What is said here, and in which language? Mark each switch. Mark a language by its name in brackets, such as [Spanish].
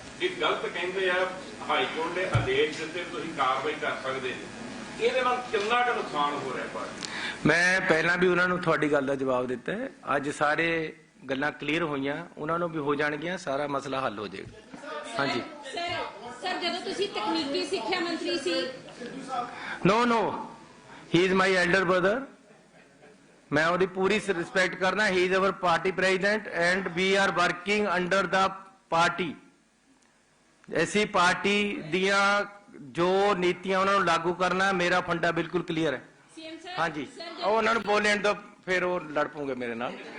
[Punjabi] ਇਹ ਗਲਤ ਕਹਿੰਦੇ ਆ ਹਾਈ ਕੋਰਟ ਨੇ ਆਦੇਸ਼ ਦਿੱਤੇ ਤੁਸੀਂ ਕਾਰਵਾਈ ਕਰ ਸਕਦੇ ਜੀ, ਇਹਦੇ ਨਾਲ ਕਿੰਨਾ ਕੁ ਨੁਕਸਾਨ ਹੋ ਰਿਹਾ ਭਾਜੀ? ਮੈਂ ਪਹਿਲਾਂ ਵੀ ਉਹਨਾਂ ਨੂੰ ਤੁਹਾਡੀ ਗੱਲ ਦਾ ਜਵਾਬ ਦਿੱਤਾ ਹੈ। ਅੱਜ ਸਾਰੇ ਗੱਲਾਂ ਕਲੀਅਰ ਹੋਈਆਂ, ਉਹਨਾਂ ਨੂੰ ਵੀ ਹੋ ਜਾਣਗੀਆਂ, ਸਾਰਾ ਮਸਲਾ ਹੱਲ ਹੋ ਜਾਏਗਾ। ਹਾਂਜੀ ਸਰ ਜਦੋਂ ਤੁਸੀਂ ਤਕਨੀਕੀ ਸਿੱਖਿਆ ਮੰਤਰੀ ਸੀ, [English] no, he is my elder brother, [Punjabi] मैं ਉਹਦੀ ਪੂਰੀ ਰਿਸਪੈਕਟ ਕਰਨਾ। [English] he is our party president and we are working under the party। [Punjabi] SC party ਦੀਆਂ ਜੋ ਨੀਤੀਆਂ ਉਹਨਾਂ ਨੂੰ ਲਾਗੂ ਕਰਨਾ ਮੇਰਾ ਫੰਡਾ ਬਿਲਕੁਲ ਕਲੀਅਰ ਹੈ। ਸੀਐਮ ਸਰ ਹਾਂਜੀ, ਉਹ ਉਹਨਾਂ ਨੂੰ ਬੋਲਣ ਤੋਂ ਫਿਰ ਉਹ ਲੜ ਪੂਗੇ ਮੇਰੇ ਨਾਲ।